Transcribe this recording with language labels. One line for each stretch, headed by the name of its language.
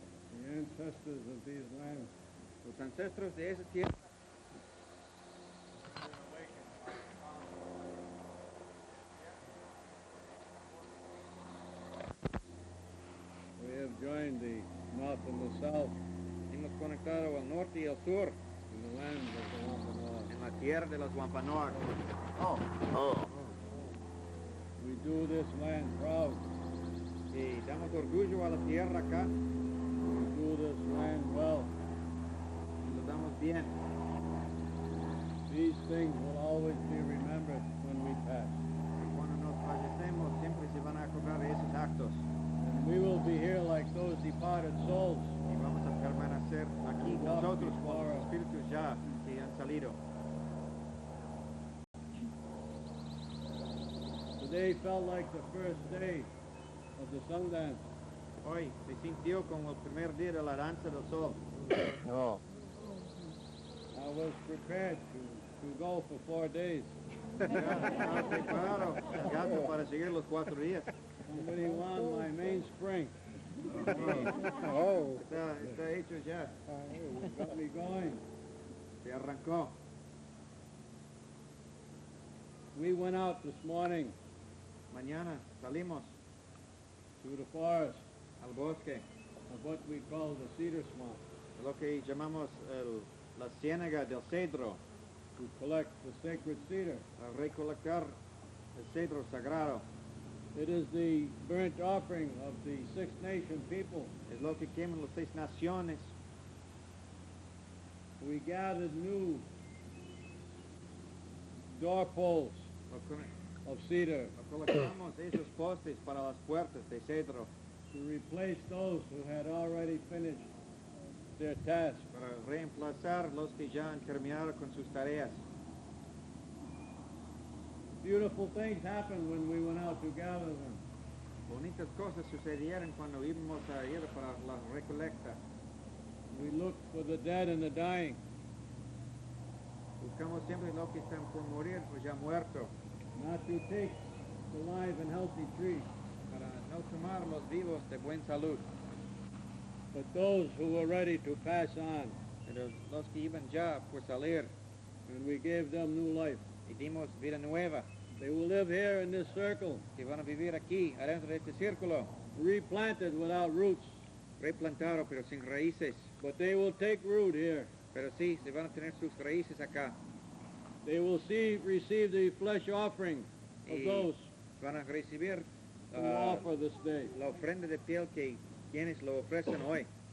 English: The ancestors of these lands,
Spanish: los ancestros de esa tierra,
English: we have joined the north and the south.
Spanish: Hemos conectado al norte y al sur.
English: In the land of the Wampanoag.
Spanish: En la tierra de los Wampanoag. Oh.
English: We do this land proud.
Spanish: Y damos orgullo a la tierra acá.
English: We do this land well.
Spanish: Y lo damos bien.
English: These things will always be remembered when we pass.
Spanish: Cuando nos fallecemos, siempre se van a acordar de esos actos.
English: And we will be here like those departed souls.
Spanish: Y vamos a permanecer aquí nosotros como los espíritus ya que han salido.
English: Today felt like the first day of the sun dance.
Spanish: Hoy se sintió como el primer día de la danza del sol.
English: No. I was prepared to go for 4 days.
Spanish: Estaba preparado para seguir los 4 días.
English: Somebody won my mainspring.
Spanish: Está hecho ya.
English: Got me going.
Spanish: Se arrancó.
English: We went out this morning
Spanish: Mañana salimos
English: to the forest
Spanish: al bosque,
English: of what we call the cedar swamp,
Spanish: lo que llamamos la ciénaga del cedro,
English: to collect the sacred cedar.
Spanish: a recolectar el cedro sagrado.
English: It is the burnt offering of the Six Nation people.
Spanish: Es lo que queman las 6 naciones.
English: We gathered new doorposts of cedar
Spanish: Colocamos esos postes para las puertas de cedro
English: to replace those who had already finished their task.
Spanish: para reemplazar los que ya han terminado con sus tareas.
English: Beautiful things happened when we went out to gather them.
Spanish: Bonitas cosas sucedieron cuando íbamos a ir para la recolecta.
English: We looked for the dead and the dying.
Spanish: Buscamos siempre los que están por morir o ya muertos,
English: Not to take the live and healthy tree,
Spanish: para no tomar los vivos de buena salud,
English: but those who were ready to pass on,
Spanish: pero los que iban ya por salir
English: and we gave them new life.
Spanish: y dimos vida nueva,
English: They will live here in this circle,
Spanish: que van a vivir aquí, adentro de este círculo,
English: replanted without roots,
Spanish: replantado pero sin raíces,
English: but they will take root here.
Spanish: pero sí, se van a tener sus raíces acá.
English: They will receive the flesh offering of
Spanish: Y
English: those
Spanish: van a recibir
English: who offer this day.
Spanish: la ofrenda de piel que quienes lo ofrecen hoy.